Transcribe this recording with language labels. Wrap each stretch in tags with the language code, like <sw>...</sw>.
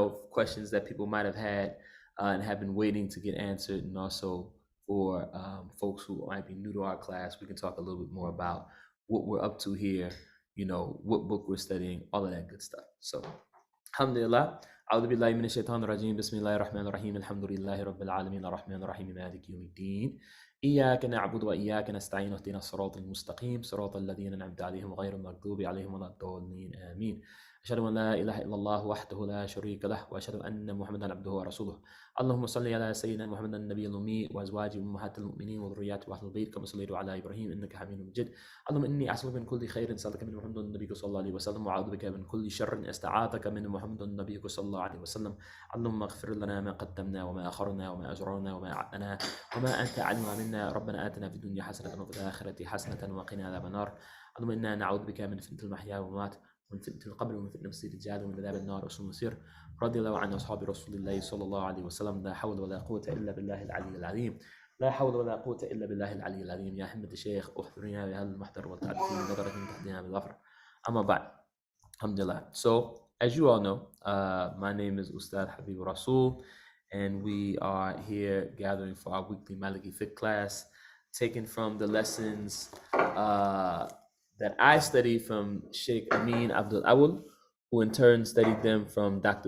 <en>Questions that people might have had and have been waiting to get answered, and also for folks who might be new to our class, we can talk a little bit more about what we're up to here, what book we're studying, all of that good stuff. So, alhamdulillah.</en> <ar>أعوذ بالله من الشيطان الرجيم بسم الله الرحمن الرحيم الحمد لله رب العالمين الرحمن الرحيم مالك يوم الدين إياك نعبد وإياك نستعين اهدنا الصراط المستقيم صراط الذين أنعمت عليهم غير المغضوب عليهم ولا الضالين آمين أشهد أن لا إله إلا الله وحده لا شريك له وأشهد أن محمدا عبده ورسوله اللهم صل على سيدنا محمد النبي الأمي وأزواجه أمهات المؤمنين وذرياته وأهل البيت كما صليت على إبراهيم إنك حميد مجيد اللهم إني أسألك من كل خير سألك من محمد النبي صلى الله عليه وسلم وأعوذ بك من كل شر استعاذك من محمد النبي صلى الله عليه وسلم اللهم اغفر لنا ما قدمنا وما أخرنا وما أجرنا وما أعلنا وما أنت أعلم منا ربنا آتنا في الدنيا حسنة وفي الآخرة حسنة وقنا عذاب النار اللهم إنا نعوذ بك من فتنة المحيا والممات ومن فتنة القبر ومن فتنة مسيح الدجال ومن عذاب النار وسوء المصير رضي الله عن أصحاب رسول الله صلى الله عليه وسلم لا حول ولا قوة إلا بالله العلي العظيم لا حول ولا قوة إلا بالله العلي العظيم يا حمد الشيخ أحضرنا بهذا المحضر والتعب في نظرة تهدينا بالغفر أما بعد alhamdulillah.</ar> <en>So as you all know, my name is Ustadh Habibur-Rasul, and we are here gathering for our weekly Maliki Fiqh class, taken from the lessons that I studied from Sheikh Amin Abdul Awal, who in turn studied them from Dr.</en>